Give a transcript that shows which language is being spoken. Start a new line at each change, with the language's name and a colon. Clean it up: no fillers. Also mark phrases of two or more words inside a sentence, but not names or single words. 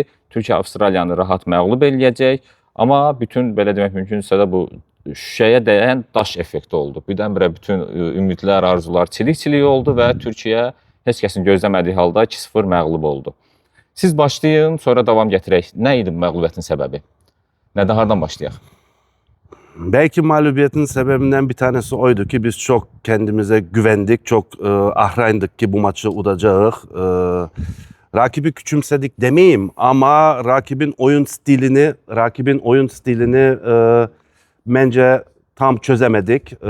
Azerbaijani: Türkiyə Avstraliyanı rahat məğlub eləyəcək. Amma bütün, belə demək mümkünsə də bu şüşəyə dəyən daş effekti oldu. Birdən-birə bütün ümidlər, arzular çilik-çilik oldu və Türkiyə heç kəsin gözləmədiyi halda 2-0 məğlub oldu. Siz başlayın, sonra davam gətirək. Nə idi məğlubiyyətin səbəbi? Nədən, hardan başlayaq?
Turkish: Belki mağlubiyetin sebebinden bir tanesi oydu ki biz çok kendimize güvendik, çok ahrayndık ki bu maçı udacağız. Rakibi küçümsedik demeyeyim ama rakibin oyun stilini bence tam çözemedik.